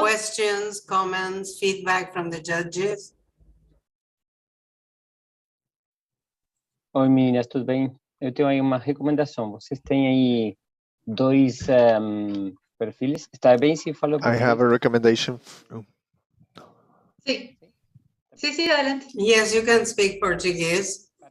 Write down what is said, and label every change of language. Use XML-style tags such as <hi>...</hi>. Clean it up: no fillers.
<en>Questions, comments, feedback from the judges.</en> <pt>Oi, meninas, tudo bem? Eu tenho aí uma recomendação. Vocês têm aí dois perfis? Está bem se falou</pt> <en>I have a recommendation.</en> <es>Sí. Sí, adelante.</es> <en>Yes, you can speak Portuguese.</en>